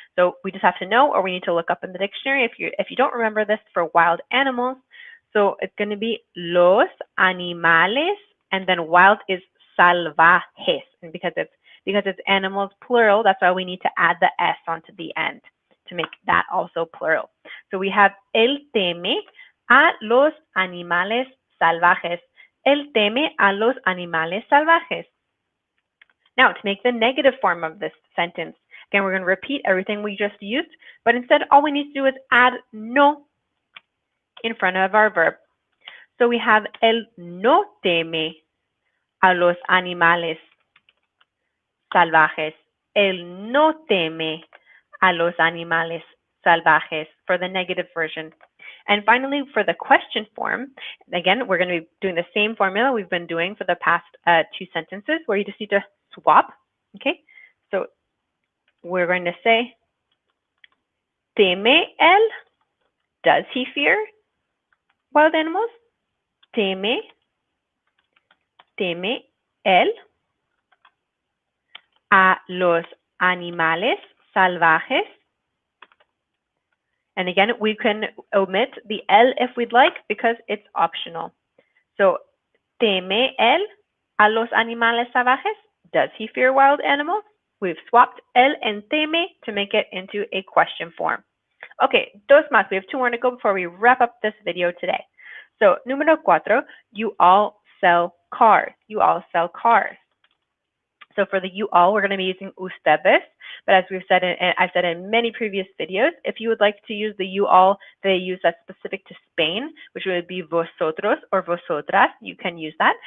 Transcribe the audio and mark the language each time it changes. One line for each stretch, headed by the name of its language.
English: So we just have to know, or we need to look up in the dictionary if you don't remember this for wild animals. So it's going to be
Spanish: los animales,
English: and then wild is salvajes. And because it's animals plural, that's why we need to add the s onto the end to make that also plural. So we have
Spanish: él teme a los animales salvajes. Él teme a los animales salvajes.
English: Now, to make the negative form of this sentence, again, we're going to repeat everything we just used, but instead all we need to do is add no in front of our verb. So we have
Spanish: él no teme a los animales salvajes. Él no teme a los animales salvajes
English: for the negative version. And finally, for the question form, again, we're going to be doing the same formula we've been doing for the past 2 sentences, where you just need to swap. Okay, so we're going to say,
Spanish: teme él,
English: does he fear wild animals?
Spanish: Teme él a los animales salvajes.
English: And again, we can omit the el if we'd like, because it's optional.
Spanish: So, teme él a los animales salvajes?
English: Does he fear wild animals? We've swapped el and teme to make it into a question form. Okay,
Spanish: dos más.
English: We have 2 more to go before we wrap up this video today. So, número 4, you all sell cars. You all sell cars. So for the you all, we're going to be using ustedes, but as we've said, I've said in many previous videos, if you would like to use the you all they use that's specific to Spain, which would be vosotros or vosotras, you can use that.